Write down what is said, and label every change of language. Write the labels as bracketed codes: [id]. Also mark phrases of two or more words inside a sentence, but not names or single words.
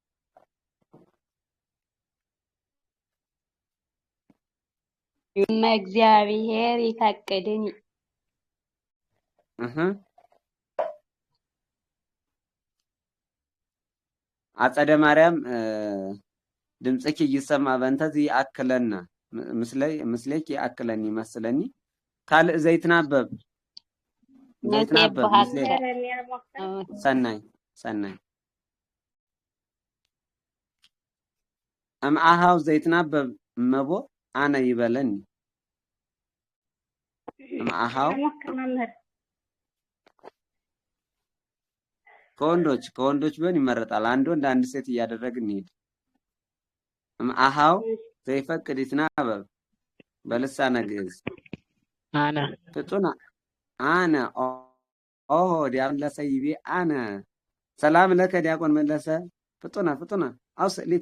[am] እግዚአብሔር ይፈቅድኝ [gez] አጸደ ማርያም ድምጽኪ ይሰማ በእንተዚ አክለና ምስለኪ አክለኒ መስለኒ ካልእ ዘይትናበብ ሰናይ እምአሃው ዘይትናበብ መቦ አነ ይበለኒ እምአሃው [am] ከወንዶች ቢሆን ይመረጣል። አንድ ወንድ አንድ ሴት እያደረግን እንሂድ። [gez] እምአሃው ዘይፈቅድ ይትናበብ በልሳነ ግዕዝ አነ ፍጡና አነ ኦሆ ዲያቆን መለሰ ይቤ አነ ሰላም ለከ ዲያቆን መለሰ ፍጡና አውስሊታ